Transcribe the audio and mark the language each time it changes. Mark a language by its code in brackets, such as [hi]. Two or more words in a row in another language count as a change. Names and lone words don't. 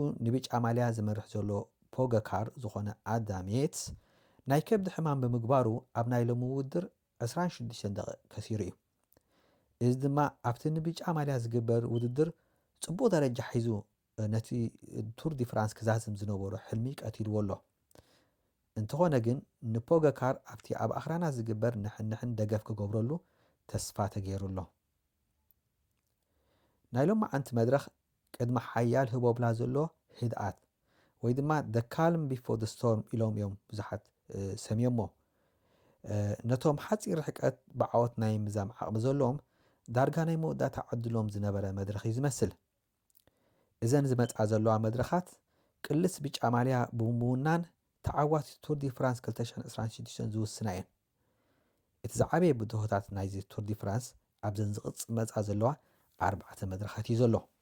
[ti] ንቢጫ ማልያ ዝመርሕ ዘሎ ፖጋካር ዝኾነ ኣዳም የትስ ናይ ከብዲ ሕማም ብምግባሩ ኣብ ናይ ሎሚ ውድድር 26 ደቂቕ ከሲሩ እዩ እዚ ድማ ኣብቲ ንቢጫ ማልያ ዝግበር ውድድር ጽቡቕ ደረጃ ሒዙ ነቲ ቱር ዲ ፍራንስ ክዛዝም ዝነበሮ ሕልሚ ቀቲልዎ ኣሎ እንተኾነ ግን ንፖጋካር ኣብቲ ኣብ ኣኽራናት ዝግበር ንሕንሕን ደገፍ ክገብረሉ ተስፋ ተገይሩሎ ናይ ሎሚ ዓንቲ መድረኽ ቅድሚ ሓያል ህቦብላ ዘሎ ህድኣት ወይ ድማ [en] the calm before the storm [ti] ኢሎም እዮም ብዙሓት ሰሚዮሞ ነቶም ሓፂር ርሕቀት ብዓወት ናይ ምዛም ዓቕሚ ዘለዎም ዳርጋ ናይ መወዳእታ ዕድሎም ዝነበረ መድረኽ እዩ ዝመስል እዘን ዝመፃ ዘለዋ መድረኻት ቅልስ ቢጫ ማልያ ብምውናን ተዓዋቲ ቱር ዲ ፍራንስ 2026 ዝውስና እየን እቲ ዝዓበየ ብድሆታት ናይዚ ቱር ዲ ፍራንስ ኣብዘን ዝመፃ ዘለዋ 4 መድረኻት እዩ ዘሎ